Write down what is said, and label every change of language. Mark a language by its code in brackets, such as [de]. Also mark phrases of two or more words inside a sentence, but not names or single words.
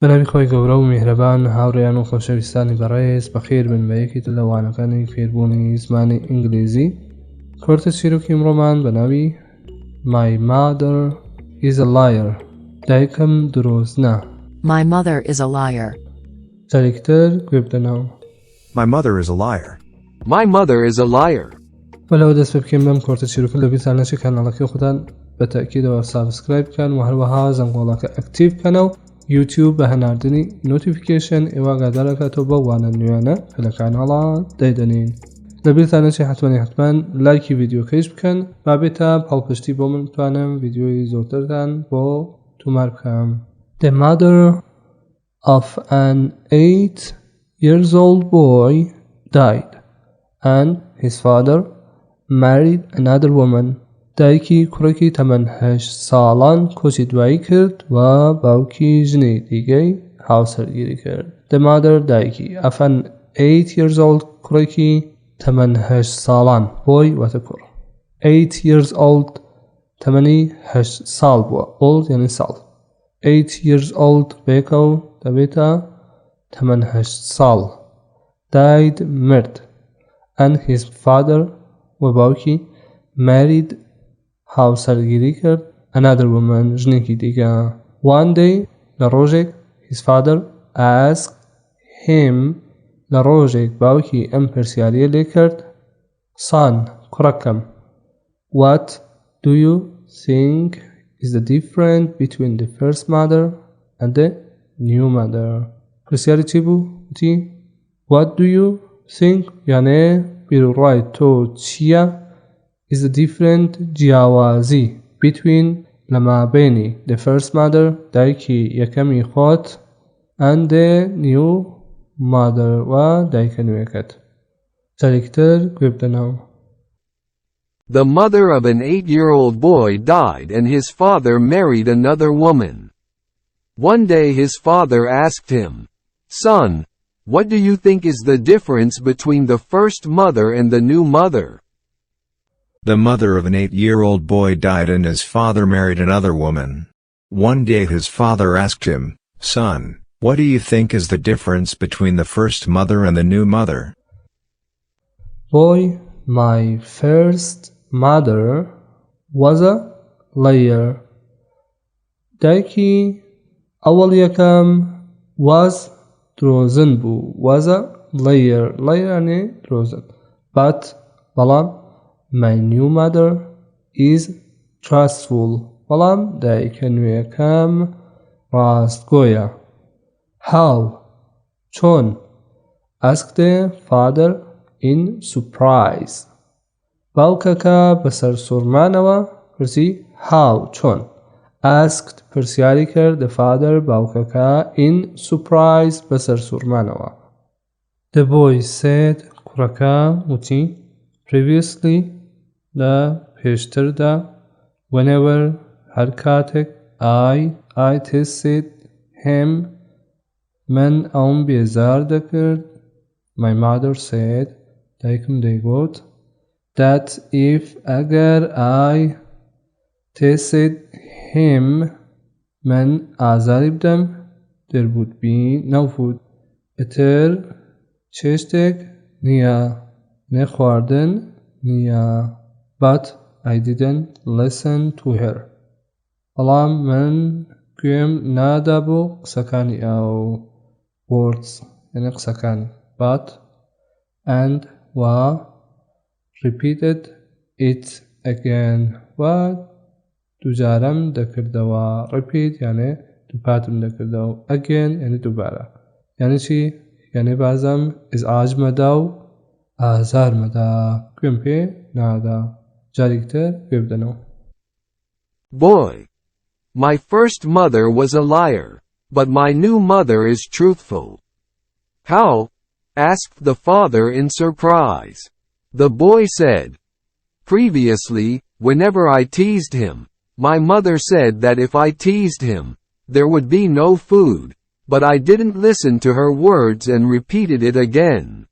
[ckb] بەناوی خۆی گەورە و میهرەبان هاوڕێیان و خۆشەویستانی بەڕێز بەخێر بن بە یەکێک لە لەوانەکانی فێربوونی زمانی ئینگلیزی. کورتە چیرۆکی ئەمڕۆمان بەناوی [en] My mother is a liar. [ckb] دایکم درۆزنە. [en] My mother is a liar. [ckb] جارێکتر گوێ بدەنەوە. [en] My mother is a liar. My mother is a liar. [ckb] بەلەوە دەست پێ بکەین بەم کورتە چیرۆکە لە بیرتان نەچێت کاناڵەکەی خۆتان بە تاکیدەوە سابسکرایب بکەن و هەروەها زەنگۆڵەکە ئەکتیڤ بکەنەوە. یوتیوب بە هەناردنی نۆتیفیکیشن ئێوە ئاگادارەکاتەوە بە وانە نوێنە کە لە کاناڵە دەیدەنین. لە بیرتان نەچێت حتمەن لایکی ڤیدیۆکەیش بکەن با بێتە پاڵپشتی بۆ من بتوانم ڤیدیۆی زۆرترتان بۆ تومار بکەم. [en] The mother of an 8-year-old boy died and his father married another woman. [ckb] دایکی کوڕێکی تەمەن 8 ساڵان کۆچی دوایی کرد و باوکی ژنی دیگەی هاوسەرگیری کرد. [en] The mother [ckb] دایکی [en] of an 8-year-old [ckb] کوڕێکی تەمەن 8 ساڵان بۆی واتە کوڕ. [en] 8 years old [ckb] تەمەنی 8 ساڵ بووە. old یعنی ساڵ. [en] 8 years old [ckb] بێکە و دەبێتە تەمەن 8 ساڵ. died مرد. [en] and his father [ckb] و باوکی married هاوسەرگیری کرد [en] another woman [ckb] ژنێکی دیگە. [en] one day [ckb] لە ڕۆژێک [en] his father asked him [ckb] لە ڕۆژێک باوکی ئەم پرسیاریە لێ کرد [en] son کوڕەکەم what do you think is the difference between the first mother and the new mother. [ckb] پرسیاری چی بوو؟ وتی [en] what do you think [ckb] یانێ بیرڕای تۆ چییە [en] is the different [ckb] جیاوازی between لما بینی [en] the first mother [ckb] دایکی یەکەمی خۆت [en] and the new mother [ckb] و دایکە نوێکەت. جارێکتر گوێ بدەنەوە. [en] The mother of an 8-year-old boy died and his father married another woman. One day his father asked him, son, what do you think is the difference between the first mother and the new mother? The mother of an 8-year-old boy died and his father married another woman. One day his father asked him, son, what do you think is the difference between the first mother and the new mother? Boy, my first mother was a liar. [ckb] دایکی ئەوەڵ یەکەم was درۆزن بوو. [en] was a liar. liar [ckb] یعنی درۆزن. [en] but بەڵام my new mother is truthful. [ckb] بەڵام دایکە نوێیەکەم ڕاستگۆیە. [en] how چۆن asked the father in surprise. [ckb] باوکەکە بەسەر سوورمانەوە پرسی how چۆن. [en] asked [ckb] پرسیاری کرد [en] the father باوکەکە in surprise [ckb] بەسەر سوورمانەوە. [en] the boy said [ckb] کوڕەکە وتی previously لە پێشتردا whenever هەر کاتێک [en] I teased him [ckb] من ئەوم بێزار دەکرد. [en] my mother said [ckb] دایکم دەیگوت [en] that if ئەگەر I teased him [ckb] من ئازاری بدەم [en] there would be no food. [ckb] ئیتر چێشتێک نییە نێ خواردن نییە. [en] but I didn't listen to her. [ckb] بەڵام من گوێم نادا بۆ قسەکانی ئەو words یعنی قسەکانی. [en] but and و repeated it again [ckb] و دووجارەم دەکردەوە. repeat یعنی دووپاتم دەکردەوە. again یعنی دووبارە. یعنی چی؟ یعنی بازم ئیزعاج مەدا و ئازار مەدا. گوێم پێ نادا. جارێکتر گوێ بدەنەوە. [en] Boy, my first mother was a liar, but my new mother is truthful. How? asked the father in surprise. The boy said, previously, whenever I teased him, my mother said that if I teased him, there would be no food, but I didn't listen to her words and repeated it again.